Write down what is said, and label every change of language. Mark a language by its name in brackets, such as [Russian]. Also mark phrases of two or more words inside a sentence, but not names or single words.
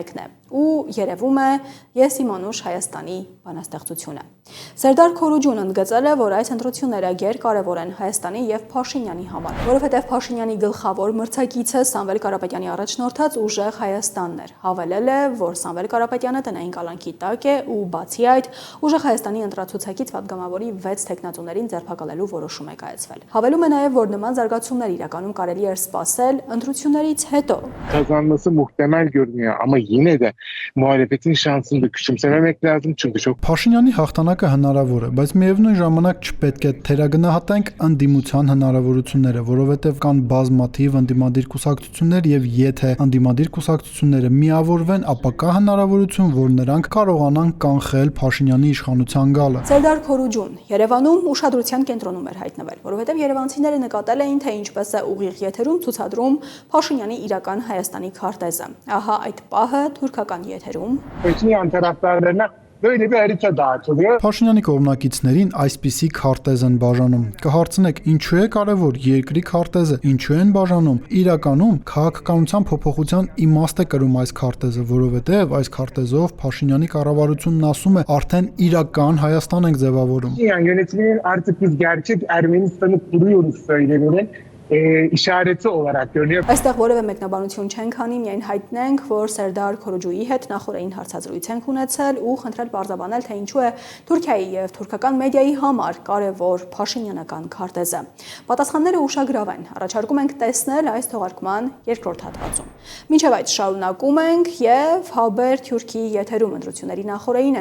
[Armenian] է ու երևում է Ես իմ անուշ Հայաստանի բանաստեղծությունը։ Սերդար Քորոջուն ընդգծել է, որ այս ընտրությունները գերկարևոր են Հայաստանի եւ Փաշինյանի համար, որովհետեւ Փաշինյանի գլխավոր մրցակիցը Սամվել Կարապետյանի առաջնորդած ուժեղ Հայաստանն էր։ Հավելել է, որ Սամվել Կարապետյանը տնային կալանքի տակ է ու բացի այդ ուժեղ Հայաստանի ընտրացուցակից պատգամավորի 6 տեխնատուներին ձերբակալելու որոշում է կայացվել։ Հավելում է նաեւ, որ նման զարգացումներ իրականում կարելի էր սպասել ընտրություններից հետո։ [Turkish] Kazanması muhtemel görünüyor ama yine de muhalefetin şansını da küçümsememek lazım çünkü çok [Armenian] Փաշինյանի հաղթանակը հնարավոր է, բայց միևնույն ժամանակ չպետք է թերագնահատենք ընդդիմության հնարավորությունները, որովհետև կան բազմաթիվ ընդդիմադիր կուսակցություններ եւ եթե ընդդիմադիր կուսակցությունները միավորվեն, ապա կա հնարավորություն, որ նրանք կարողանան կանխել Փաշինյանի իշխանության գալը։ Սերդար Քորոջուն Երևանում ուշադրության կենտրոնում էր հայտնվել, որովհետև երևանցիները նկատել էին, թե ինչպես է ուղիղ եթերում ցուցադրում Փաշինյանի իրական Հայաստանի քարտեզը։ Ահա այդ պահը թուրքական եթերում [Turkish] Paşinyan taraftarlarına böyle bir harita dağıtılıyor. [Armenian] Փաշինյանի կողմնակիցներին այսպիսի քարտեզ են բաժանում։ Կհարցնեք, ինչու է կարևոր երկրի քարտեզը, ինչու են բաժանում։ Իրականում քաղաքականության փոփոխության իմաստ է կրում այս քարտեզը, որովհետև այս քարտեզով Փաշինյանի կառավարությունն ասում է, արդեն իրական Հայաստան ենք ձևավորում։ [Turkish] Yani yönetiminin artık biz gerçek Ermenistan'ı kuruyoruz söyleminin işareti olarak görünüyor. [Armenian] Այստեղ որևէ մեկնաբանություն չենք անի, միայն հայտնենք, որ Սերդար Քորոջուի հետ նախորդին հարցազրույց ենք ունեցել ու խնդրել բարձրաբանել, թե ինչու է Թուրքիայի եւ թուրքական մեդիայի համար կարևոր փաշինյանական քարտեզը։ Պատասխանները ուշագրավ են։ Առաջարկում ենք տեսնել այս թողարկման երկրորդ հատվածում։ Մինչև այդ շարունակում ենք եւ Haber Թուրքիի եթերում ընտրությունների նախորդին